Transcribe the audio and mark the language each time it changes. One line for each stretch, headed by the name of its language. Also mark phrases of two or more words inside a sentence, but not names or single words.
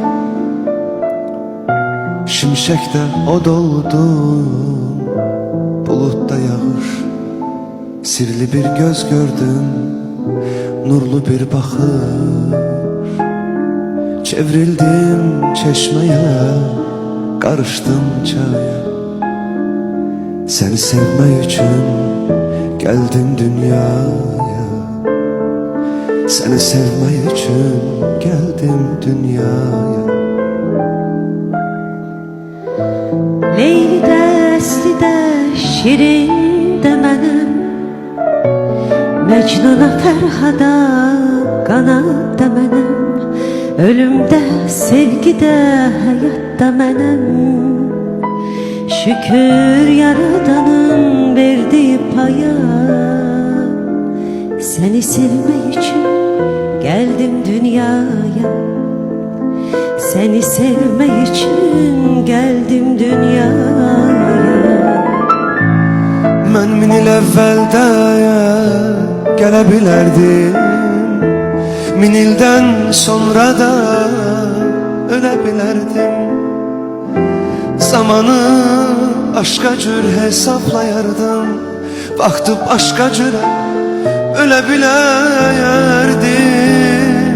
Azerbaijani: Şimşəkdə od oldum, buludda yağır. Sirli bir göz gördüm, nurlu bir baxır.
Turkish: Çevrildim çeşmeye, karıştım çaya. Seni sevmek için geldim dünyaya. Seni sevmek için geldim dünyaya.
Azerbaijani: Leyli də, əsli də, şirin də mənim, Məcnuna, Fərhada, qanad da mənim, ölümdə, sevgidə, həyatda mənim. Şükür Yaradanın verdiği paya.
Turkish: Seni sevmek için geldim dünyaya. Seni sevmek için geldim dünyaya.
Azerbaijani: Mən min il əvvəldə gələ bilərdim, min ildən sonra da ölə bilərdim. Zamanı aşka cür hesaplayardım, vaxtı başka cürə ölə bilərdim.